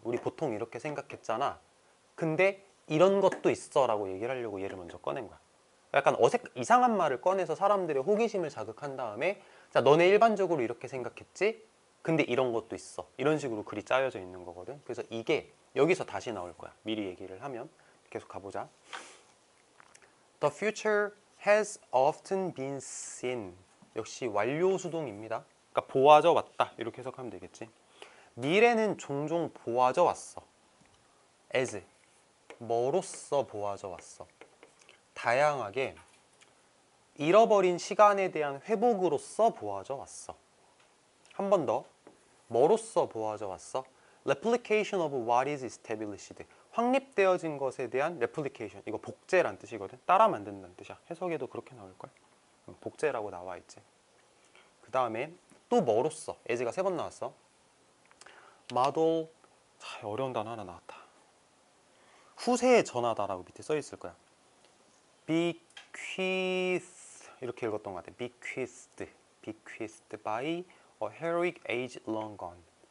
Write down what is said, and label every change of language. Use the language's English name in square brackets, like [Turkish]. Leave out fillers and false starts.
[Korean] 우리 보통 이렇게 생각했잖아. 근데 이런 것도 있어 라고 얘기를 하려고 얘를 먼저 꺼낸 거야. 약간 이상한 말을 꺼내서 사람들의 호기심을 자극한 다음에, 자 너네 일반적으로 이렇게 생각했지? 근데 이런 것도 있어. 이런 식으로 글이 짜여져 있는 거거든. 그래서 이게 여기서 다시 나올 거야. 미리 얘기를 하면. 계속 가보자. [English] The future has often been seen. [Korean] 역시 완료 수동입니다. 그러니까 보아져 왔다. 이렇게 해석하면 되겠지. 미래는 종종 보아져 왔어. as, 뭐로써 보아져 왔어. 다양하게 잃어버린 시간에 대한 회복으로써 보아져 왔어. 한 번 더. 뭐로써 보아져 왔어? [English] Replication of what is established. [Korean] 확립되어진 것에 대한 replication. 이거 복제란 뜻이거든. 따라 만든다는 뜻이야. 해석에도 그렇게 나올걸. 복제라고 나와 있지. 그 다음에 또 뭐로써? as가 3번 나왔어. model. 자, 어려운 단어 하나 나왔다. 후세에 전하다라고 밑에 써 있을 거야. bequeath. 이렇게 읽었던 것 같아. [English] bequeathed by a heroic age long gone.